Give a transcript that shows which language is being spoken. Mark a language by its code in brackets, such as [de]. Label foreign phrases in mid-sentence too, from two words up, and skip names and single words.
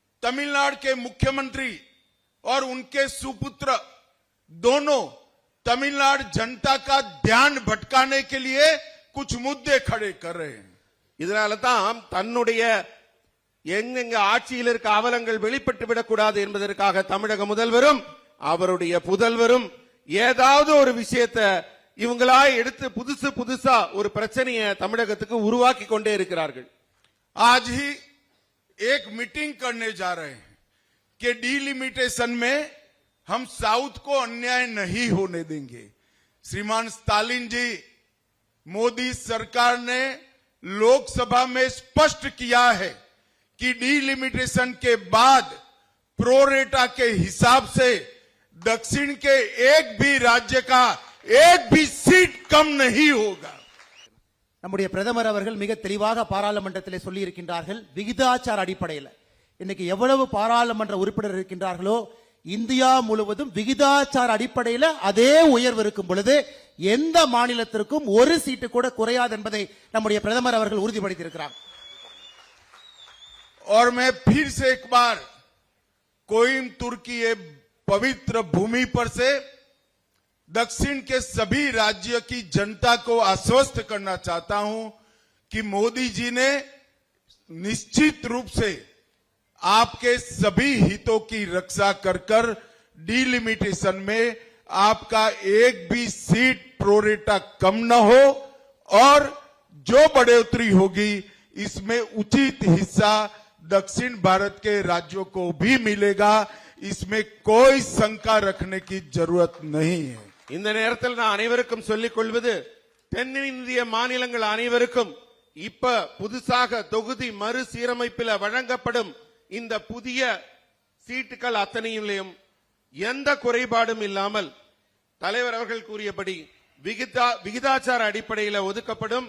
[hi] तमिलनाडु के मुख्यमंत्री और उनके सुपुत्र दोनों तमिलनाडु जनता का ध्यान भटकाने के लिए कुछ मुद्दे खड़े कर रहे हैं. [ta] இதனால்தான் தன்னுடைய எங்கெங்க ஆட்சியில் இருக்க அவலங்கள் வெளிப்பட்டு விடக்கூடாது என்பதற்காக தமிழக முதல்வரும் அவருடைய புதல்வரும் ஏதாவது ஒரு விஷயத்தை இவங்களா எடுத்து புதுசா ஒரு பிரச்சனையை தமிழகத்துக்கு உருவாக்கி கொண்டே இருக்கிறார்கள். [hi] आज ही एक मीटिंग करने जा रहे हैं कि डिलिमिटेशन में हम साउथ को अन्याय नहीं होने देंगे. श्रीमान स्टालिन जी, मोदी सरकार ने लोकसभा में स्पष्ट किया है कि डिलिमिटेशन के बाद प्रोरेटा के हिसाब से दक्षिण के एक भी राज्य का एक भी सीट कम नहीं होगा. [ta] நம்முடைய பிரதமர் அவர்கள் மிக தெளிவாக பாராளுமன்றத்திலே சொல்லி இருக்கின்றார்கள். விகிதாச்சார அடிப்படையில் இன்னைக்கு எவ்வளவு பாராளுமன்ற உறுப்பினர் இருக்கின்றார்களோ இந்தியா முழுவதும் விகிதாச்சார அடிப்படையில் அதே உயர்வு இருக்கும் பொழுது எந்த மாநிலத்திற்கும் ஒரு சீட்டு கூட குறையாது என்பதை நம்முடைய பிரதமர் அவர்கள் உறுதிப்படுத்தி இருக்கிறார். [hi] और मैं फिर से एक बार कोयम्बटूर की ये पवित्र भूमि पर से दक्षिण के सभी राज्य की जनता को आश्वस्त करना चाहता हूं कि मोदी जी ने निश्चित रूप से आपके सभी हितों की रक्षा कर डिलिमिटेशन में आपका एक भी सीट प्रोरेटा कम न हो और जो बढ़ोतरी होगी इसमें उचित हिस्सा दक्षिण भारत के राज्यों को भी मिलेगा. इसमें कोई शंका रखने की जरूरत नहीं है. [ta] இந்த நேரத்தில் நான் அனைவருக்கும் சொல்லிக் கொள்வது, தென்னிந்திய மாநிலங்கள் அனைவருக்கும் இப்ப புதுசாக தொகுதி மறுசீரமைப்பில் வழங்கப்படும் இந்த புதிய சீட்டுகள் அத்தனையிலும் எந்த குறைபாடும் இல்லாமல் தலைவர் அவர்கள் கூறியபடி விகிதாச்சார அடிப்படையில் ஒதுக்கப்படும்.